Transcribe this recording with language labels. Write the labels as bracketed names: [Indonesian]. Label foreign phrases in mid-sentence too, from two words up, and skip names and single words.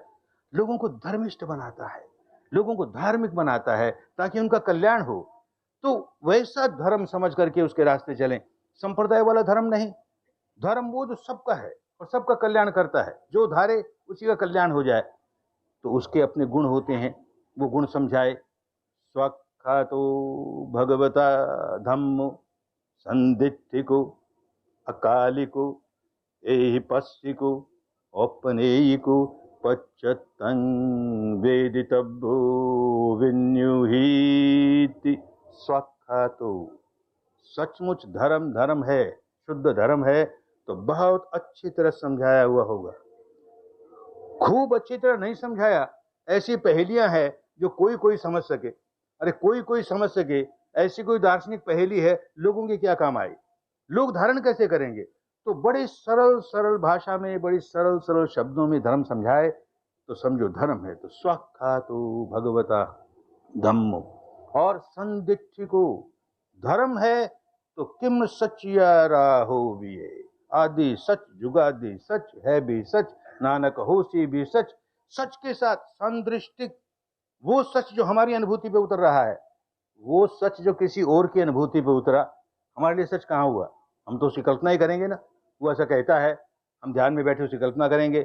[Hindi] लोगों को धर्मिष्ठ बनाता है, लोगों को धार्मिक बनाता है ताकि उनका कल्याण हो। तो वैसा धर्म समझ करके उसके रास्ते चलें। संप्रदाय वाला धर्म नहीं। धर्म वो जो सबका है और सबका कल्याण करता है, जो धारे उसी का कल्याण हो जाए। तो उसके अपने गुण होते हैं, वो गुण समझाए। [Pali] स्वाख्यातो भगवता धम्मो संदित्तिको अकालिको एहि पश्चिको औपनेयिको पच्चत्तं वेदितव्यो विन्युहीति। स्वाख्यातो, [Hindi] सचमुच धर्म धर्म है, शुद्ध धर्म है तो बहुत अच्छी तरह समझाया हुआ होगा। खूब अच्छी तरह नहीं समझाया, ऐसी पहेलियां हैं जो कोई कोई समझ सके। अरे कोई कोई समझ सके, ऐसी कोई दार्शनिक पहेली है, लोगों के क्या काम आई, लोग धारण कैसे करेंगे? तो बड़ी सरल सरल भाषा में, बड़ी सरल सरल शब्दों में धर्म समझाए तो समझो धर्म है। [Pali] तो स्वाख्यातो भगवता धम्मो, [Hindi] और संदिग्धिको, धर्म है तो [Punjabi] ਕਿਵ ਸਚਿਆਰਾ ਹੋਈਐ, ਆਦਿ ਸਚੁ ਜੁਗਾਦਿ ਸਚੁ ਹੈ ਭੀ ਸਚੁ, ਨਾਨਕ ਹੋਸੀ ਭੀ ਸਚੁ। [Hindi] सच के साथ संदृष्टिक, वो सच जो हमारी अनुभूति पे उतर रहा है, वो सच जो किसी और की अनुभूति पे उतरा, हमारे लिए सच कहाँ हुआ? हम तो उसकी कल्पना ही करेंगे ना। वो ऐसा कहता है, हम ध्यान में बैठे उसकी कल्पना करेंगे।